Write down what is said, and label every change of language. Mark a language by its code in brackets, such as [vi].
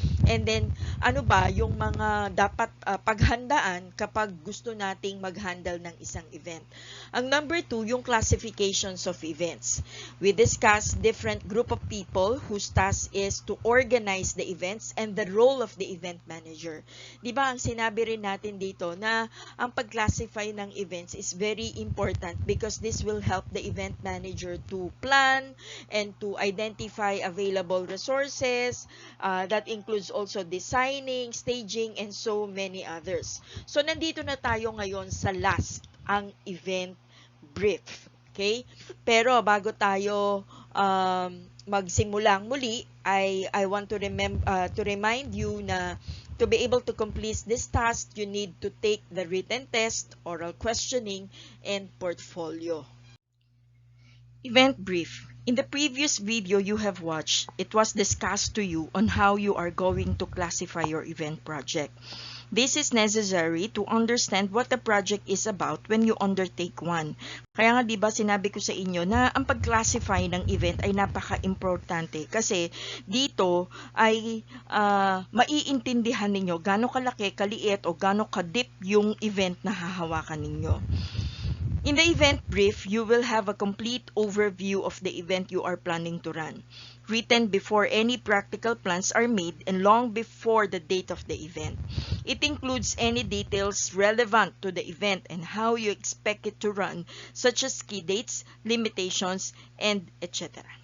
[en] And then, [tl] ano ba yung mga dapat paghandaan kapag gusto nating mag-handle ng isang event. Ang number 2, yung [en] classifications of events. We discussed different group of people whose task is to organize the events and the role of the event manager. [tl] Di ba, ang sinabi rin natin dito na ang pag-classify ng events [en] is very important because this will help the event manager to plan and to identify available resources. That includes also designing, staging, and so many others. [tl] So, nandito na tayo ngayon sa last, ang event brief. [en] Okay? [tl] Pero bago tayo magsimulang muli, [en] I want to remind you na to be able to complete this task, you need to take the written test, oral questioning, and portfolio. Event brief. In the previous video you have watched, it was discussed to you on how you are going to classify your event project. This is necessary to understand what the project is about when you undertake one. [tl] Kaya nga 'di ba sinabi ko sa inyo na ang pag-classify ng event ay napaka-importante kasi dito ay maiintindihan ninyo gaano kalaki, kaliit o gaano ka-deep yung event na hahawakan ninyo. [en] In the event brief, you will have a complete overview of the event you are planning to run, written before any practical plans are made and long before the date of the event. It includes any details relevant to the event and how you expect it to run, such as key dates, limitations, and etc.